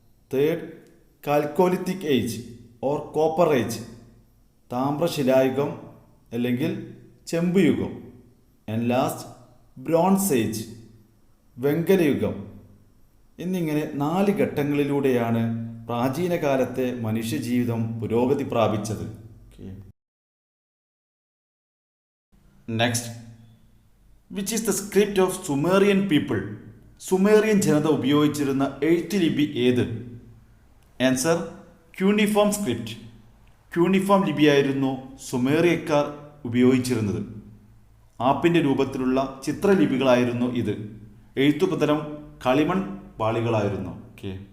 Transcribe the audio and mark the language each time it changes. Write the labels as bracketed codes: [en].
[en] third, chalcolithic age or copper age, [ml] താമ്രശിലായുഗം അല്ലെങ്കിൽ ചെമ്പുയുഗം. [en] And last, bronze age, വെങ്കലയുഗം. [ml] എന്നിങ്ങനെ 4 ഘട്ടങ്ങളിലൂടെയാണ് പ്രാചീന കാലത്തെ മനുഷ്യജീവിതം പുരോഗതി പ്രാപിച്ചത്. [en] Next, which is the script of Sumerian people? [ml] Sumerian ജനത ഉപയോഗിച്ചിരുന്ന എഴുത്തുലിപി ഏത്? [en] Answer: cuneiform script. [ml] ക്യൂണിഫോം ലിപിയായിരുന്നു സുമേറിയക്കാർ ഉപയോഗിച്ചിരുന്നത്. ആപ്പിൻ്റെ രൂപത്തിലുള്ള ചിത്രലിപികളായിരുന്നു ഇത്. എഴുത്തുപതരം കളിമൺ പാളികളായിരുന്നു. ഓക്കെ.